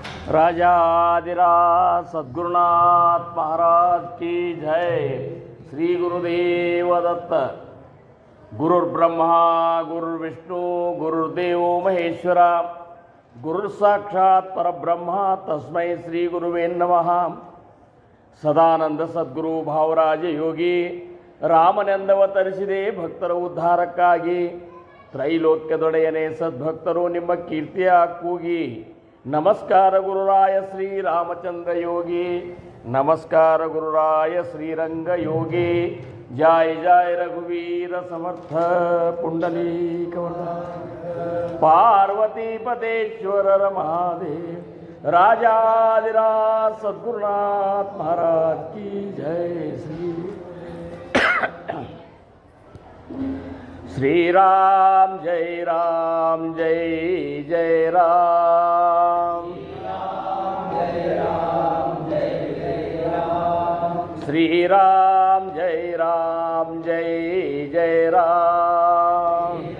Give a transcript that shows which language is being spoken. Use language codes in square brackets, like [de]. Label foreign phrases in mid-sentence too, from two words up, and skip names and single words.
[hi] राजाधिराज सद्गुरुनाथ महाराज की जय। श्री गुरुदेव दत्त। [sa] गुरुर्ब्रह्मा गुरुर्विष्णु गुरुर्देव महेश्वरा गुरुसाक्षात् परब्रह्म तस्मै श्री गुरुवे नमः। [kn] ಸದಾನಂದ ಸದ್ಗುರು ಭಾವರಾಜ ಯೋಗಿ ರಾಮನೆಂದವತರಿಸಿದೆ ಭಕ್ತರ ಉದ್ಧಾರಕ್ಕಾಗಿ. ತ್ರೈಲೋಕ್ಯದೊಡೆಯನೇ ಸದ್ಭಕ್ತರು ನಿಮ್ಮ ಕೀರ್ತಿಯ ಕೂಗಿ. ನಮಸ್ಕಾರ ಗುರುರಾಯ ಶ್ರೀರಾಮಚಂದ್ರ ಯೋಗಿ, ನಮಸ್ಕಾರ ಗುರುರಾಯ ಶ್ರೀರಂಗ ಯೋಗಿ. ಜಯ ಜಯ ರಘುವೀರ ಸಮರ್ಥ ಪುಂಡಲೀಕವರ್ಧ ಪಾರ್ವತಿ ಪತೇಶ್ವರರ ಮಹಾದೇವ [hi] राजाधिराज सद्गुरुनाथ महाराज की जय। श्री राम जय राम जय जय राम। श्री राम जय राम जय जय राम।